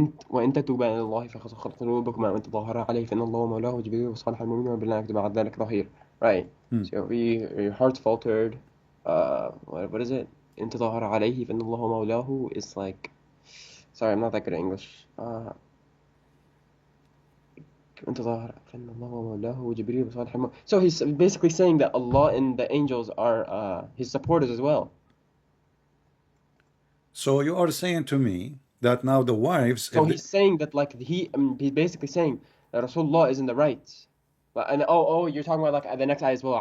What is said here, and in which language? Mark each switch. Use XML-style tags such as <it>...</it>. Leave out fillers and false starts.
<ar>وإن تتوبا إلى الله فقد صغت قلوبكما وإن تظاهرا عليه فإن الله مولاه وجبريل وصالح المؤمنين وبالله بعد ذلك ظهير.</ar> <en>Right. So if your heart's faltered, what is it?</en> <ar>إن تظاهر عليه فإن الله مولاه</ar> <en>is like, sorry, I'm not that good at English.</en> <ar>إن تظاهر فإن الله مولاه وجبريل وصالح المؤمنين.</ar> <en>So he's basically saying that Allah and the angels are his supporters as well. So you are saying to me that now the wives. So he's saying that like he's basically saying that Rasulullah is in the right. And you're talking about like the next ayah as well.</en>